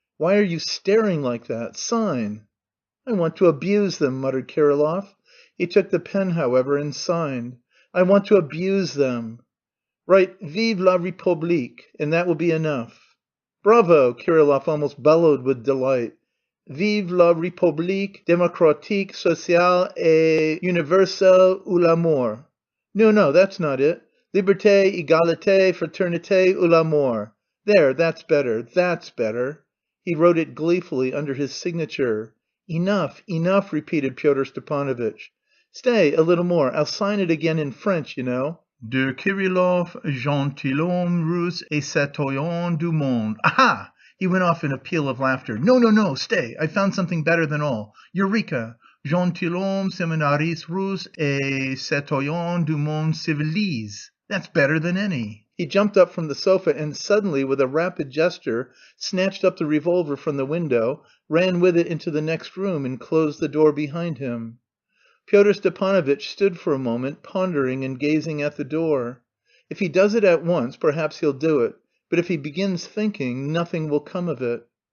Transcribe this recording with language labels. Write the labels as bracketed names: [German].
[English] Why are you staring like that? Sign!" "I want to abuse them," muttered Kirillov. He took the pen, however, and signed. "I want to abuse them." "Write [French] 'Vive la République,' [English] and that will be enough." "Bravo!" Kirillov almost bellowed with delight. [French] "Vive la République démocratique, sociale et universelle ou la mort." [English] "No, no, that's not it. [French] Liberté, égalité, fraternité ou la mort. [English] There, that's better, that's better." He wrote it gleefully under his signature. "Enough, enough," repeated Pyotr Stepanovitch. "Stay, a little more. I'll sign it again in French, you know. [French] De Kirillov, gentilhomme russe et citoyen du monde. Aha!" [English] He went off in a peal of laughter. "No, no, no, stay! I've found something better than all. Eureka! [French] Gentilhomme séminariste russe et citoyen du monde civilisé. [English] That's better than any." He jumped up from the sofa and suddenly, with a rapid gesture, snatched up the revolver from the window, ran with it into the next room, and closed the door behind him. Pyotr Stepanovitch stood for a moment, pondering and gazing at the door. If he does it at once, perhaps he'll do it, but if he begins thinking, nothing will come of it.